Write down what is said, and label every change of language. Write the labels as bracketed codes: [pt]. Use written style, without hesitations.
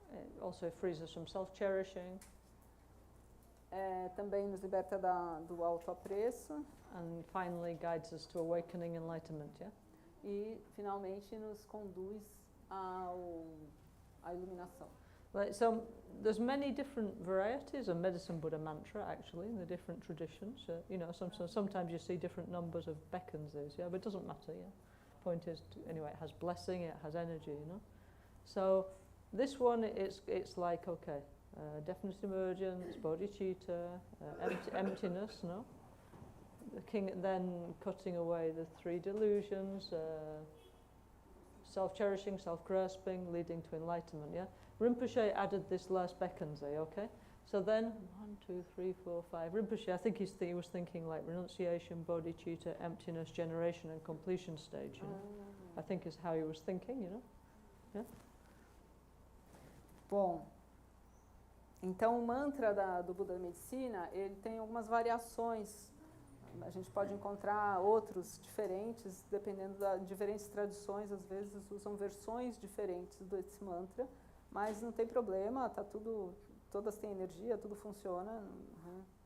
[en] It also frees us from self-cherishing. [pt] Também nos liberta do autoapreço. [en] And finally guides us to awakening enlightenment, yeah? [pt] E finalmente nos conduz à iluminação. [en] Right, so there's many different varieties of medicine Buddha mantra actually in the different traditions. You know, sometimes you see different numbers of bekkanses, yeah, but it doesn't matter, yeah. Point is, anyway, it has blessing, it has energy, you know. So this one, it's like, okay, definite emergence, bodhicitta, emptiness, no? The king then cutting away the three delusions, self-cherishing, self-grasping, leading to enlightenment, yeah? Rinpoche added this last bekkanse, okay? So then, 1, 2, 3, 4, 5. Rinpoche, I think he was thinking like renunciation, bodhicitta, emptiness, generation and completion stage, you know? I think is how he was thinking, you know? Yeah? [pt] Bom, então o mantra do Buda da Medicina, ele tem algumas variações. A gente pode encontrar outros diferentes, dependendo de diferentes tradições, às vezes usam versões diferentes desse mantra, mas não tem problema, tá tudo, todas têm energia, tudo funciona, não